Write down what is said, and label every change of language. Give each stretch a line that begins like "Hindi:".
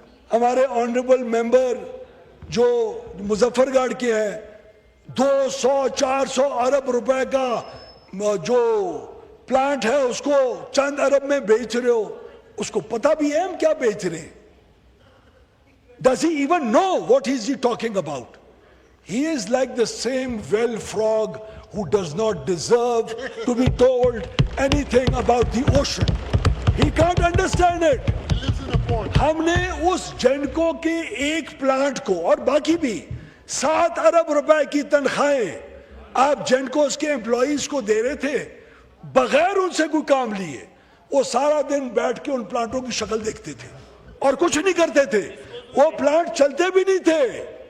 Hindi: हमारे honourable member जो मुजफ्फरगढ़ के हैं, 200-400 अरब रुपए का जो प्लांट है उसको चंद अरब में बेच रहे हो, उसको पता भी है हम क्या बेच रहे हैं?
English: Does he even know what is he talking about? He is like the same well frog who does not deserve to be told anything about the ocean. He can't understand it. He lives in a pond.
Hindi: हमने उस जेनको के एक plant को और बाकी भी 7 अरब रुपए की तनख्वाहें आप जेनकोस के एम्प्लॉइज को दे रहे थे बगैर उनसे कोई काम लिए। वो सारा दिन बैठ के उन प्लांटों की शक्ल देखते थे और कुछ नहीं करते थे, वो प्लांट चलते भी नहीं थे।